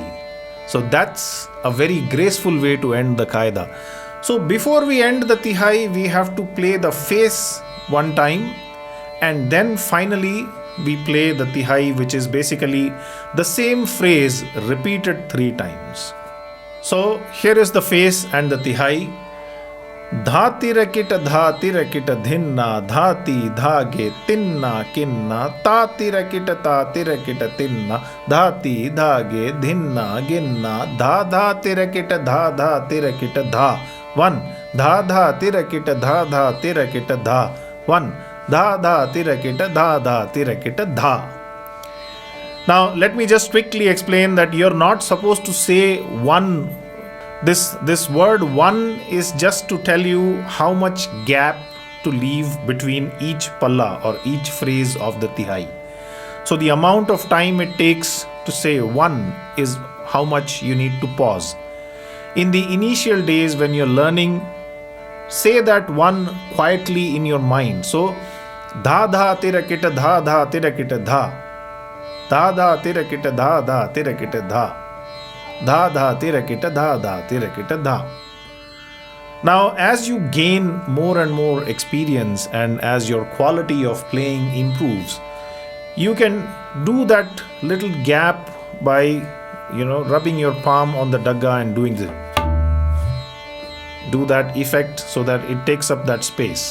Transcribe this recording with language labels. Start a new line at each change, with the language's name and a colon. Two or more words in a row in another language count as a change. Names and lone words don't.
English: So that's a very graceful way to end the Kayda. So before we end the tiyahee, we have to play the face one time, and then finally we play the tiyahee, which is basically the same phrase repeated 3 times. So here is the face and the tiyahee. Dha tirakita dhinna, dhati dhage tinna kinna. Ta tirakita tinna, dhati dhage dhinna ginna. Dha dha tirakita dha. 1. Dha dha tirakita dha. 1. Dha dha tirakita dha. Now let me just quickly explain that you're not supposed to say one. This word one is just to tell you how much gap to leave between each palla or each phrase of the tiyahee. So the amount of time it takes to say one is how much you need to pause. In the initial days when you're learning, say that one quietly in your mind. So dha dha tirakita dha. Da da tirakita da tirakita da. Dha dha tirakita, dha dha tirakita, dha. Now, as you gain more and more experience and as your quality of playing improves, you can do that little gap by, rubbing your palm on the dagga and doing this. Do that effect so that it takes up that space.